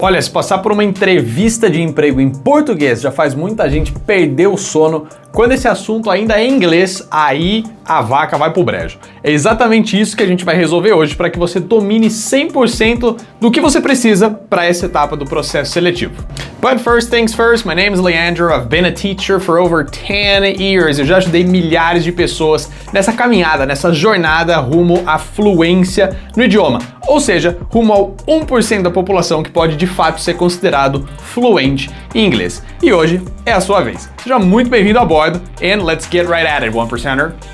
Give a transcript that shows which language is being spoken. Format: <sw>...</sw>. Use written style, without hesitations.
<pt>Olha, se passar por uma entrevista de emprego em português já faz muita gente perder o sono, quando esse assunto ainda é em inglês, aí a vaca vai pro brejo. É exatamente isso que a gente vai resolver hoje para que você domine 100% do que você precisa para essa etapa do processo seletivo.</pt> <en>But first things first, my name is Leandro, I've been a teacher for over 10 years.</en> <pt>Eu já ajudei milhares de pessoas nessa caminhada, nessa jornada rumo à fluência no idioma. Ou seja, rumo ao 1% da população que pode de fato ser considerado fluente em inglês. E hoje é a sua vez. Seja muito bem-vindo a bordo</pt> <en>and let's get right at it, 1%er.</en>